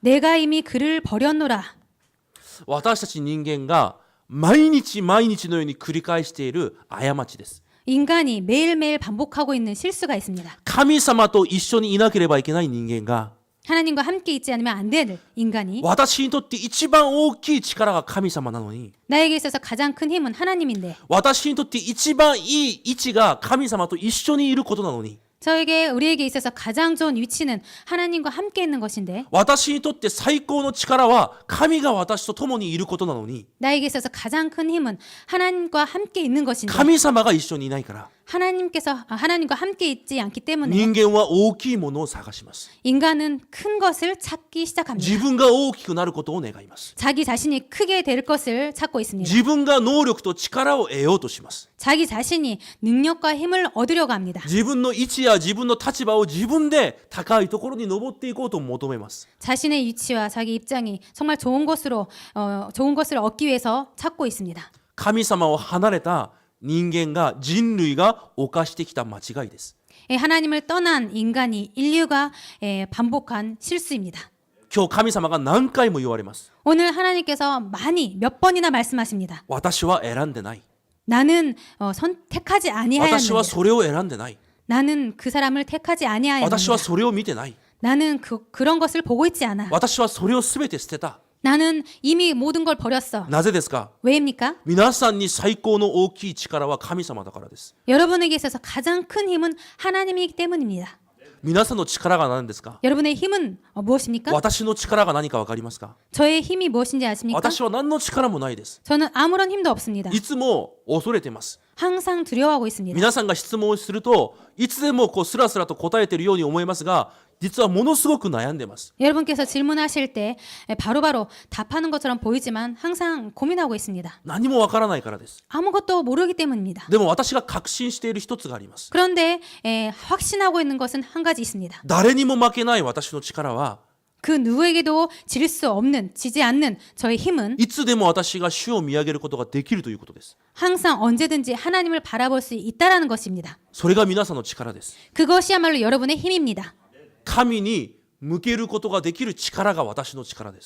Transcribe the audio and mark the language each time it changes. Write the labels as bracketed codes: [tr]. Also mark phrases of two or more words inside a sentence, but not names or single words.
[ko] 내가 이미 그를 버렸노라. [ja] 私たち人間が毎日毎日のように繰り返している過ちです。 [ko] 인간이 매일매일 반복하고 있는 실수가 있습니다. [ja] 神様と一緒にいなければいけない人間が [ko] 하나님과 함께 있지 않으면 안 되는 인간이 [ja] 私にとって一番大きい力が神様なのに、 [ko] 나에게 있어서 가장 큰 힘은 하나님인데 [ja] 私にとって一番いい位置が神様と一緒にいることなのに、 [ko] 우리에게 있어서 가장 좋은 위치는 하나님과 함께 있는 것인데 [ja] 私にとって最高の力は神が私と共にいることなのに、 [ko] 나에게 있어서 가장 큰 힘은 하나님과 함께 있는 것인데 [ja] 神様が一緒にいないから、 [ko] 하나님과 함께 있지 않기 때문에 [ja] 人間は大きいものを探します。 [ko] 인간은 큰 것을 찾기 시작합니다. [ja] 自分が大きくなることを願います。 [ko] 자기 자신이 크게 될 것을 찾고 있습니다. [ja] 自分が能力と力を得ようとします。 [ko] 자기 자신이 능력과 힘을 얻으려고 합니다. [ja] 自分の位置や自分の立場を自分で高いところに登っていこうと求めます。 [ko] 자신의 위치와 자기 입장이 정말 좋은 것을 얻기 위해서 찾고 있습니다. [ja] 神様を離れた人間が、人類が犯してきた間違いです。 [ko] 하나님을 떠난 인류가 반복한 실수입니다. [ja] 今日神様が何回も言われます。 [ko] 오늘 하나님께서 몇 번이나 말씀하십니다. [ja] 私は選んでない。 [ko] 나는 선택하지 아니하였느니라. [ja] 私はそれを選んでない。 [ko] 나는 그 사람을 택하지 [ja] 私 [ko] 아니하였느니라. [ja] はそれを見てない。 [ko] 나는 그런 것을 보고 있지 않아. [ja] 私はそれをすべて捨てた。 [ko] 나는 이미 모든 걸 버렸어. [ja] なぜですか？ [ko] 왜입니까? [ja] 皆さんに最高の大きい力は神様だからです。 [ko] 여러분에게 있어서 가장 큰 힘은 하나님이기 때문입니다. [ja] 皆さんの力が何ですか？ [ko] 여러분의 힘은 무엇입니까? [ja] 私の力が何か分かりますか？ [ko] 저의 힘이 무엇인지 아십니까? [ja] 私は何の力もないです。 [ko] 저는 아무런 힘도 없습니다. [ja] いつも恐れてます。 [ko] 항상 두려워하고 있습니다. [ja] 皆さんが質問をすると、いつでもスラスラと答えているように思いますが、実はものすごく悩んでます。 [ko] 여러분께서 질문하실 때 바로바로 답하는 것처럼 보이지만 항상 고민하고 있습니다. [ja] 何もわからないからです。 [ko] 아무것도 모르기 때문입니다. [ja] でも私が確信している一つがあります。 [ko] 그런데 확신하고 있는 것은 한 가지 있습니다. [ja] 誰にも負けない私の力は、 [ko] 그 누구에게도 지지 않는 저의 힘은 [ja] いつでも私が主を見上げることができるということです。 [ko] 항상 언제든지 하나님을 바라볼 수 있다라는 것입니다. [ja] それが皆さんの力です。 [ko] 그것이야말로 여러분의 힘입니다. [ja] 神に向けることができる力が私の力です。